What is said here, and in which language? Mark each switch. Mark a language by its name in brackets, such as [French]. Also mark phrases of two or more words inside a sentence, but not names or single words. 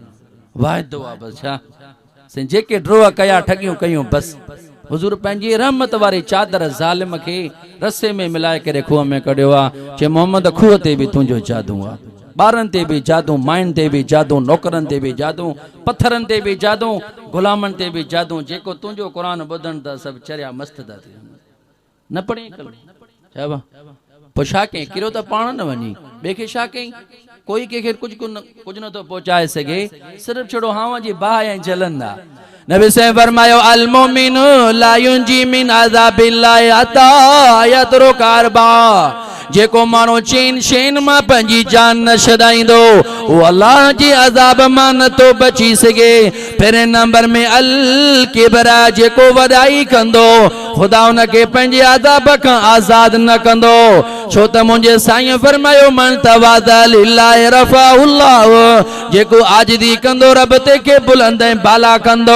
[Sindhi] वाइदो आहे बस छा जेके ड्रोह कया ठगियूं कयूं बस हुजूर पंहिंजी रहमत वारी चादर ज़ालिम खे रसे में मिलाए करे खूह में कढियो आहे चे मोहम्मद खूह ते बि तुंहिंजो जादू आहे ॿारनि ते बि जादू माइनि ते बि जादू नौकरनि ते बि जादू पत्थरनि ते बि जादू गुलामनि ते बि जादू जेको तुंहिंजो क़ुरान ॿुधनि था सभु चरिया मस्त था थियनि न पढ़ी छा पोइ छा कयईं किरियो त पाण न वञी ॿिए खे छा कयईं कोई कंहिंखे कुझु नथो पहुचाए सघे सिर्फ़ु छड़ो हाव जी बाहि ऐं जलंदा। नबी से फरमायो [Arabic] المؤمن لا ينجو من عذاب الله حتى يترك أربعا [Sindhi] जेको माण्हू चैन शैन मां पंहिंजी जान न छॾाईंदो उहो अल्लाह जे अज़ाब मां नथो बची सघे। पहिरें नंबर में अल किबरा जेको वॾाई कंदो ख़ुदा उनखे पंहिंजे अज़ाब खां आज़ाद न कंदो छो त मुंहिंजे साईं फरमायो [Arabic] من تواضع لله رفعه الله [Sindhi] जेको आजिज़ी कंदो रब ते खे बुलंद ऐं बाला कंदो।